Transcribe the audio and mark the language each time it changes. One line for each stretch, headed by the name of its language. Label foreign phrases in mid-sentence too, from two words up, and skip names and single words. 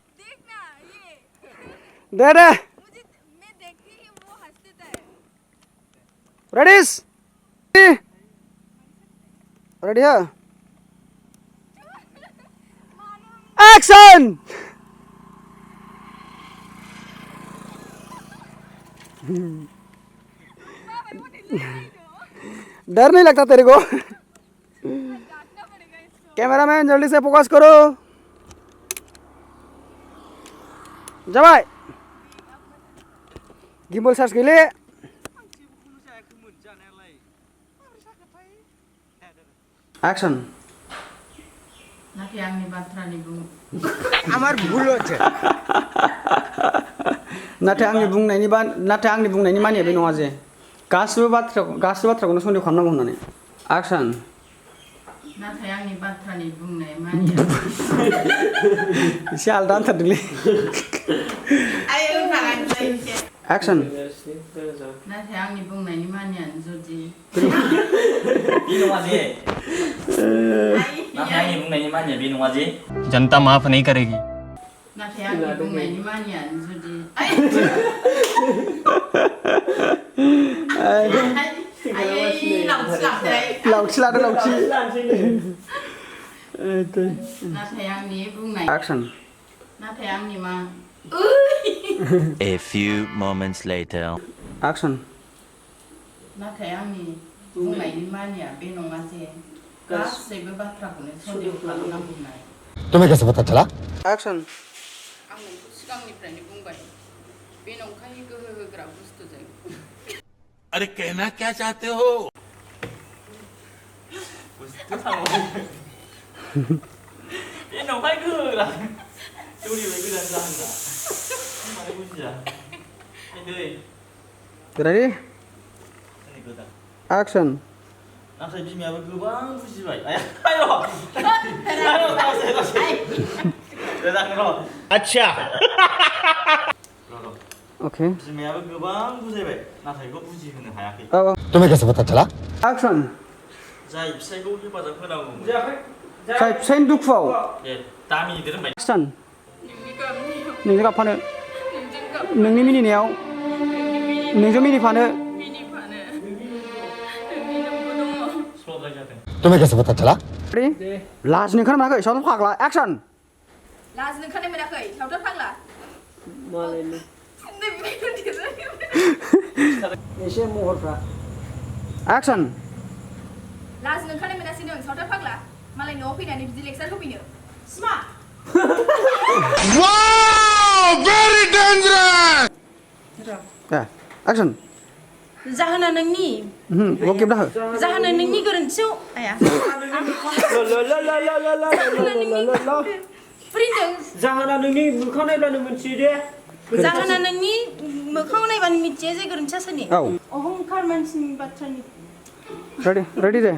Hindi: दे दे रेडी रेडी है एक्शन डर नहीं लगता तेरे को कैमरामैन जल्दी से फोकस करो जाबाय गिम्बल चार्ज गैले एक्शन
Bodo: नाथाय आंनि बाथ्रानि बुं
Bangla: আমার ভুল হচ্ছে
Bodo: नाथाय आंनि बुंनायनि मानिया बे नङा जे गासिबो बाथ्राखौनो सन्देह खालामनांगौ होननानै एक्शन नाथाय आंनि बाथ्रानि बुंनाय मानिया एसे आलदा आन्थारदोंलै एक्शन नाथाय आंनि बुंनायनि मानियानो जुदि बे नङा जे नाथाय आंनि बुंनायनि मानिया बे नङा जे
Hindi: जनता माफ नहीं करेगी
Bodo: नाथाय आंनि बुंनायनि मानियानो जुदि लावथि लादो लावथि नाथाय आंनि बुंनाय एक्शन नाथाय आंनि मा
English: A few moments later. एक्शन
Bodo: नाथाय आंनि बुंनायनि मानिया बे नङा जे गासैबो बाथ्राखौनो सन्देह खालामनांगौ होननाय
Hindi: तुम्हें कैसे पता चला?
Bodo: एक्शन आं नोंखौ सिगांनिफ्रायनो बुंबाय बे नंखाय गोहो होग्रा बुस्थुजों
Hindi: अरे कहना क्या चाहते हो
Bodo: बे नंखाय गोहोग्रा जौनिफ्राय गोजान जाहोग्रा माने बुजिया दै रेडी जोंनि गोदान एक्शन नाथाय बिमायाबो गोबां बुजिबाय
Hindi: अच्छा ओके
Bodo: बिमायाबो गोबां बुजायबाय नाथाय बेखौ बुजिहोनो हायाखै
Hindi: तुम्हें कैसे पता चला?
Bodo: एक्शन जाय फिसायखौ हेफाजाब होनांगौ जाय फिसायनि दुखुआव दे दामि दोनबाय एक्शन नोंजों गाबफानो नोंनि मिनिनायाव नोंजों मिनिफानो स्ल'द्राय जादों
Hindi: तुम्हें कैसे पता चला?
Bodo: रेडी लाजिनो ओंखारनो मोनाखै सावथाल फाग्ला एक्शन लाजिनो ओंखारनाय मोनाखै सावथाल फाग्ला एसे महरफ्रा एक्शन लाजिनो ओंखारनाय मोनासै नों सावथाल फाग्ला मालाय न'आव फैनानै बिदि लेक्सार होफैनो स्मा
English: Wow very dangerous
Bodo: एक्शन जाहोना नोंनि
Hindi: वो गिफ्ट हो
Bodo: जाहोना नोंनि गोरोन्थियाव आया फोरिनदों जाहोना नोंनि मोखां नायब्लानो मिथियो दे जाहोना नोंनि मोखाङाव नायबानो मिथियो जे गोरोन्थिया सोरनि औ अहंखार मानसिनि बाथ्रानि रेडी दे